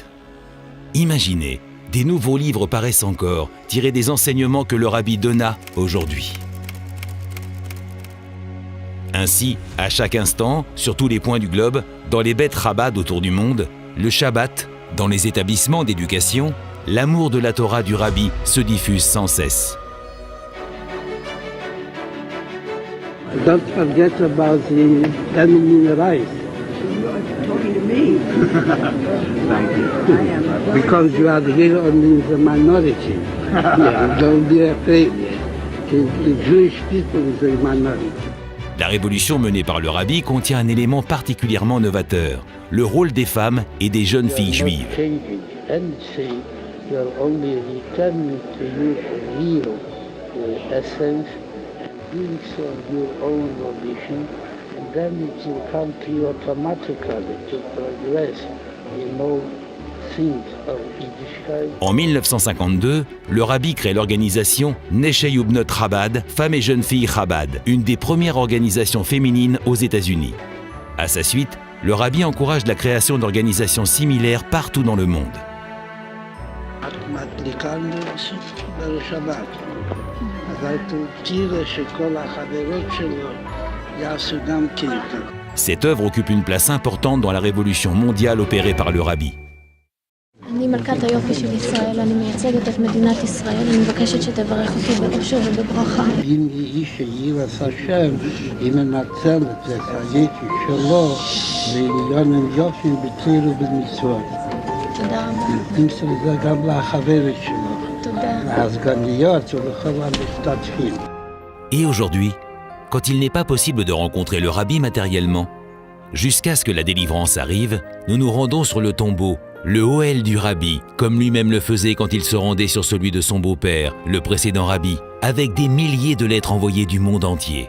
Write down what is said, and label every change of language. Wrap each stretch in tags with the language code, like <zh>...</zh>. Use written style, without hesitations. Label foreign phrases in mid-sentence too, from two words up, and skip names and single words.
<fr>Imaginez, des nouveaux livres paraissent encore, tirés des enseignements que le rabbi donna aujourd'hui. Ainsi, à chaque instant, sur tous les points du globe, dans les bêtes Chabad autour du monde, le Shabbat, dans les établissements d'éducation, l'amour de la Torah du rabbi se diffuse sans cesse.</fr> <en>Don't forget about the feminine rights. Talking to me. Thank you. Because you are here only in the minority. Yeah, don't be afraid. The Jewish people is a minority.</en> <fr>La révolution menée par le rabbi contient un élément particulièrement novateur, le rôle des femmes et des jeunes filles juives.</fr> <en>You are only returning to your real essence and doing so on your own volition, and then it will come to you automatically to progress in all things of Yiddishkeit.</en> <fr>En 1952, le rabbi crée l'organisation Neshei Ubnot Chabad, Femmes et Jeunes Filles Chabad, une des premières organisations féminines aux États-Unis. À sa suite, le rabbi encourage la création d'organisations similaires partout dans le monde. Cette œuvre occupe une place importante dans la révolution mondiale opérée par le rabbi.</fr> <he>אני מלכת היופי של ישראל, אני מייצגת את מדינת ישראל, אני מבקשת שתברך אותי באושר ובברכה. אם איש יראת השם, היא מנצלת את היופי שלו לעליון יופי בתורה ובמצוות. תודה רבה. נמסר זה גם לחברת שלו. תודה. הסגניות ולכל המשתתפים.</he> <fr>Et aujourd'hui, quand il n'est pas possible de rencontrer le rabbi matériellement, jusqu'à ce que la délivrance arrive, nous nous rendons sur le tombeau, le Ohel du rabbi, comme lui-même le faisait quand il se rendait sur celui de son beau-père, le précédent rabbi, avec des milliers de lettres envoyées du monde entier.</fr>